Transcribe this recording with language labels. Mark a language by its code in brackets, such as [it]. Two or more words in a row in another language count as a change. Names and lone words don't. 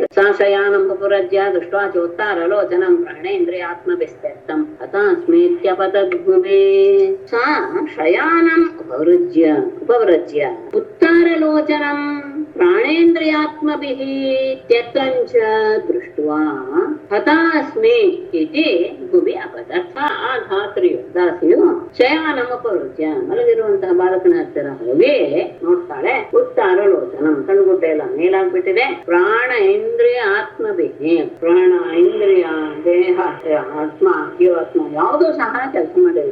[sa] ಸಾ ಶಯಾನಂ ಪುರಜ್ಯ ದೃಷ್ಟ್ವಾ ಚೋತ್ತಾರಲೋಚನಂ ಪ್ರಾಣೇಂದ್ರಿಯ ಆತ್ಮವಿಸ್ತರ್ಥಂ ಹತಾಸ್ಮೇತ್ಯಪತದ್ಭುವೇ. ಸಾ ಶಯಾನಂ ಉಪವೃಜ್ಯ ಉತ್ತಾರಲೋಚನಂ ಪ್ರಾಣೇಂದ್ರಿಯಾತ್ಮಭಿಃ ತ್ಯಕ್ತಂಚ ದೃಷ್ಟ್ವಾ ಹತಾಸ್ಮಿ ಇತಿ ಭುವಿ ಅಪತತ್. [kn] ಆ ಧಾತ್ರಿಯು ದಾಸಿಯು [sa] ಶಯಾನಂ ಉಪವೃಜ್ಯ [kn] ಮಲಗಿರುವಂತಹ ಬಾಲಕನ ಹತ್ತಿರ ಹೋಗಿ ನೋಡ್ತಾಳೆ. ಉತ್ತಾರಲೋಚನಂ ಕಣ್ಣುಗುಡ್ಡ ಎಲ್ಲ ಮೇಲಾಗ್ಬಿಟ್ಟಿದೆ. [sa] ಪ್ರಾಣ ಇಂದ್ರಿಯ ಆತ್ಮಭಿಃ, [kn] ಪ್ರಾಣ ಇಂದ್ರಿಯ ದೇಹ ಆತ್ಮ ಜೀವಾತ್ಮ ಯಾವುದೂ ಸಹ ಕೆಲಸ ಮಾಡಿಲ್ಲ.